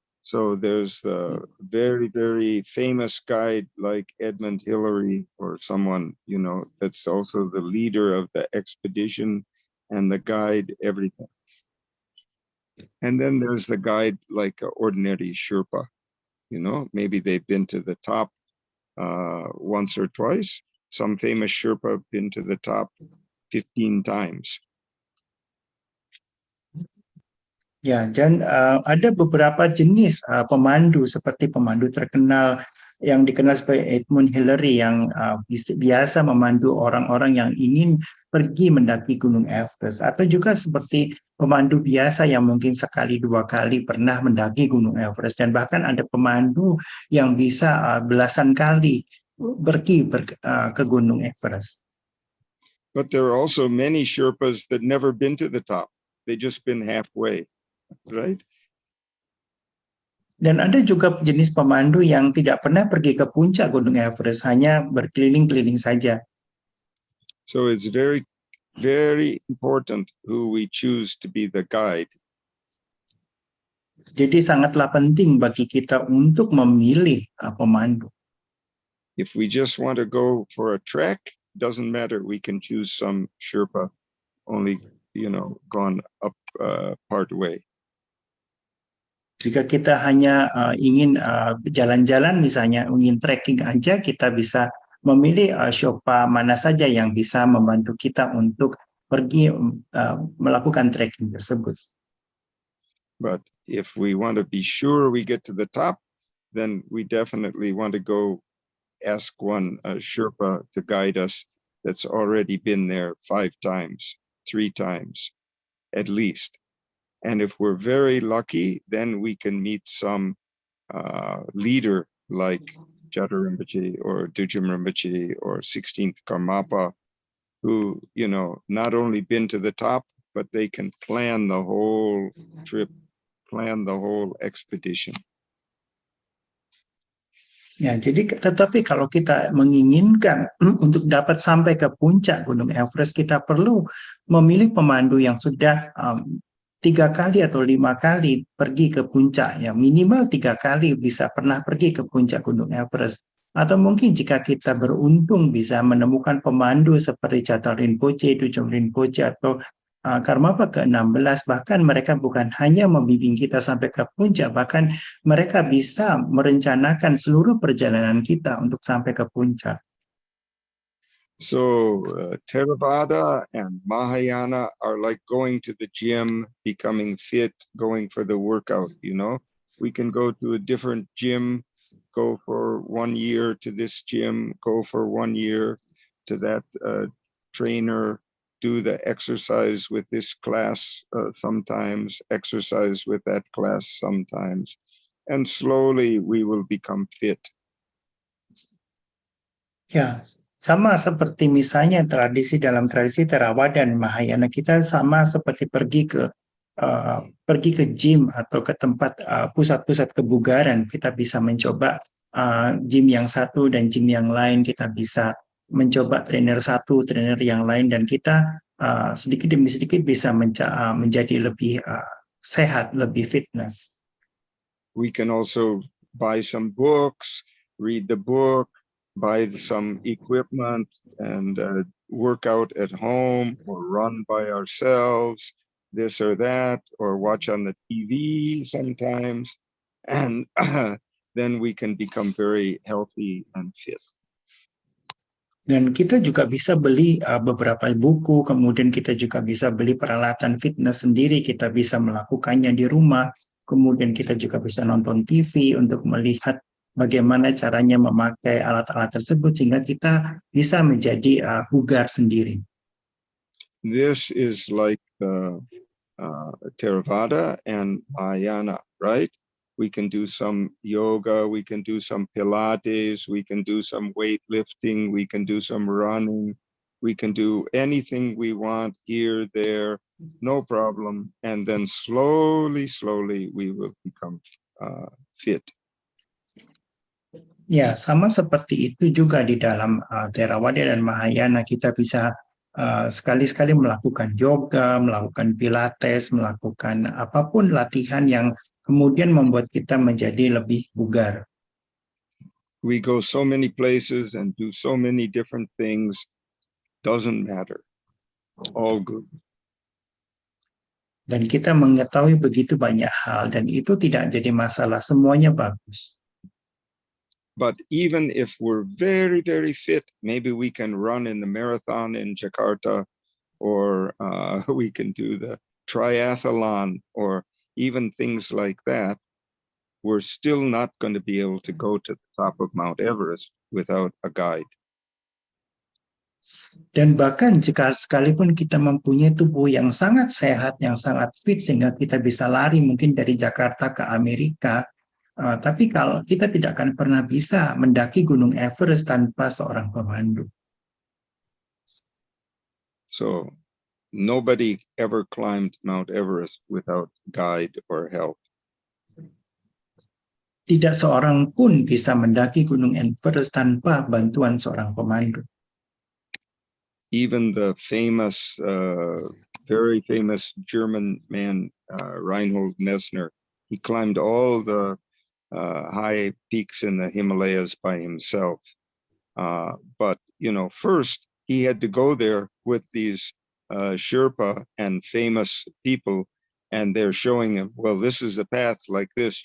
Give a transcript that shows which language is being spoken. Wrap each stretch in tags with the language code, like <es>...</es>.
<en>So there's the very, very famous guide like Edmund Hillary or someone, that's also the leader of the expedition and the guide, everything. And then there's the guide like an ordinary Sherpa, maybe they've been to the top once or twice. Some famous Sherpa have been to the top 15 times.</en> <id>Ya, dan ada beberapa jenis pemandu seperti pemandu terkenal yang dikenal sebagai Edmund Hillary yang biasa memandu orang-orang yang ingin pergi mendaki Gunung Everest, atau juga seperti pemandu biasa yang mungkin sekali dua kali pernah mendaki Gunung Everest, dan bahkan ada pemandu yang bisa belasan kali pergi ke Gunung Everest.</id> <en>But there are also many Sherpas that never been to the top. They just been halfway. Right?</en> <id>Dan ada juga jenis pemandu yang tidak pernah pergi ke puncak Gunung Everest, hanya berkeliling-keliling saja.</id> <en>So it's very, very important who we choose to be the guide.</en> <id>Jadi sangatlah penting bagi kita untuk memilih pemandu.</id> <en>If we just want to go for a trek, doesn't matter. We can choose some Sherpa, only, gone up part way.</en> <id>Jika kita hanya ingin jalan-jalan, misalnya ingin trekking aja, kita bisa memilih Sherpa mana saja yang bisa membantu kita untuk pergi melakukan trekking tersebut.</id> <en>But if we want to be sure we get to the top, then we definitely want to go ask one Sherpa to guide us that's already been there 5 times, 3 times, at least. And if we're very lucky, then we can meet some leader like Jata Rinpoche or Dujam Rinpoche or 16th Karmapa, who, not only been to the top, but they can plan the whole trip, plan the whole expedition.</en> <id>Ya, jadi tetapi kalau kita menginginkan untuk dapat sampai ke puncak Gunung Everest, kita perlu memilih pemandu yang sudah 3 kali atau 5 kali pergi ke puncak, ya minimal 3 kali bisa pernah pergi ke puncak Gunung Everest. Atau mungkin jika kita beruntung bisa menemukan pemandu seperti Jata Rinpoche, Dujam Rinpoche, atau Karmapa ke-16, bahkan mereka bukan hanya membimbing kita sampai ke puncak, bahkan mereka bisa merencanakan seluruh perjalanan kita untuk sampai ke puncak.</id> <en>So Theravada and Mahayana are like going to the gym, becoming fit, going for the workout, We can go to a different gym, go for 1 year to this gym, go for 1 year to that trainer, do the exercise with this class sometimes, exercise with that class sometimes, and slowly we will become fit.</en> <id>Ya, sama seperti misalnya dalam tradisi Theravada dan Mahayana, kita sama seperti pergi ke gym atau ke tempat pusat-pusat kebugaran. Kita bisa mencoba gym yang satu dan gym yang lain. Kita bisa mencoba trainer satu, trainer yang lain, dan kita sedikit demi sedikit bisa menjadi lebih sehat, lebih fitness.</id> <en>We can also buy some books, read the book, buy some equipment and work out at home or run by ourselves, this or that, or watch on the TV sometimes, and then we can become very healthy and fit.</en> <id>Dan kita juga bisa beli beberapa buku, kemudian kita juga bisa beli peralatan fitness sendiri, kita bisa melakukannya di rumah, kemudian kita juga bisa nonton TV untuk melihat bagaimana caranya memakai alat-alat tersebut sehingga kita bisa menjadi bugar sendiri.</id> <en>This is like Theravada and Mahayana, right? We can do some yoga, we can do some Pilates, we can do some weightlifting, we can do some running, we can do anything we want here, there, no problem. And then slowly, slowly we will become fit.</en> <id>Ya, sama seperti itu juga di dalam Theravada dan Mahayana. Kita bisa sekali-sekali melakukan yoga, melakukan pilates, melakukan apapun latihan yang kemudian membuat kita menjadi lebih bugar.</id> <en>We go so many places and do so many different things, doesn't matter. All good.</en> <id>Dan kita mengetahui begitu banyak hal dan itu tidak jadi masalah, semuanya bagus.</id> <en>But even if we're very, very fit, maybe we can run in the marathon in Jakarta, or we can do the triathlon, or even things like that, we're still not going to be able to go to the top of Mount Everest without a guide.</en> <id>Dan bahkan jika sekalipun kita mempunyai tubuh yang sangat sehat, yang sangat fit, sehingga kita bisa lari mungkin dari Jakarta ke Amerika, tapi kalau kita tidak akan pernah bisa mendaki Gunung Everest tanpa seorang pemandu.</id> <en>So nobody ever climbed Mount Everest without guide or help.</en> <id>Tidak seorang pun bisa mendaki Gunung Everest tanpa bantuan seorang pemandu.</id> <en>Even the famous, very famous German man, Reinhold Messner, he climbed all the high peaks in the Himalayas by himself. But, you know, first he had to go there with these Sherpa and famous people, and they're showing him, well, this is a path like this.</en>